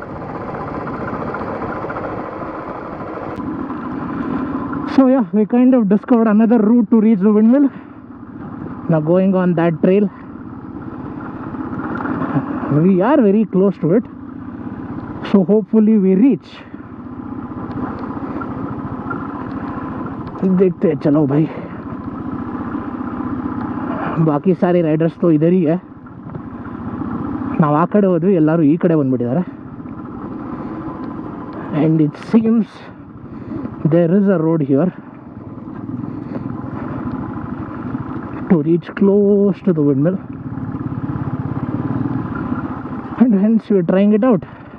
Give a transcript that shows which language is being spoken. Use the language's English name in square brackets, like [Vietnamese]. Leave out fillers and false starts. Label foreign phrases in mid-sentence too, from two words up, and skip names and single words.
[English] So yeah, we kind of discovered another route to reach the windmill. Now going on that trail. We are very close to it, so hopefully we reach. [Hindi] देखते हैं, चलो भाई. बाकी सारे राइडर्स तो इधर ही है. [Kannada] ನಾವು ಆ ಕಡೆ ಹೋದ್ವಿ, ಎಲ್ಲರೂ ಈ ಕಡೆ ಬಂದ್ಬಿಟ್ಟಿದ್ದಾರೆ. [English] And it seems there is a road here to reach close to the windmill, and hence we are trying it out.